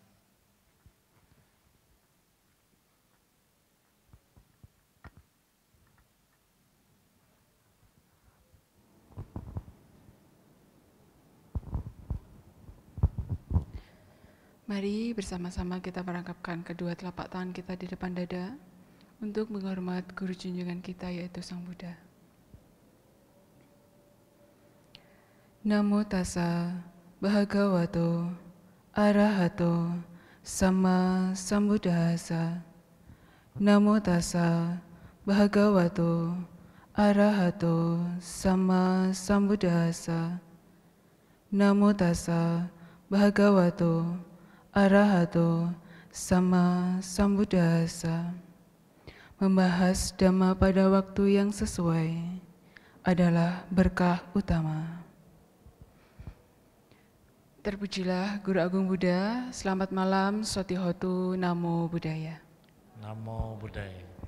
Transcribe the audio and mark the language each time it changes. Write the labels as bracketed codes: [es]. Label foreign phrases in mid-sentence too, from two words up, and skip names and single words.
[id] Mari bersama-sama kita merangkapkan kedua telapak tangan kita di depan dada untuk menghormat guru junjungan kita yaitu Sang Buddha. [pi] Namo tassa bhagavato arahato sama sambuddhassa. Namo tassa bhagavato arahato sama sambuddhassa. Namo tassa bhagavato arahato sama sambuddhassa. [id] Membahas Dhamma pada waktu yang sesuai adalah berkah utama. Terpujilah Guru Agung Buddha. Selamat malam, [pi] Sotihotu, Namo Buddhaya. Namo Buddhaya.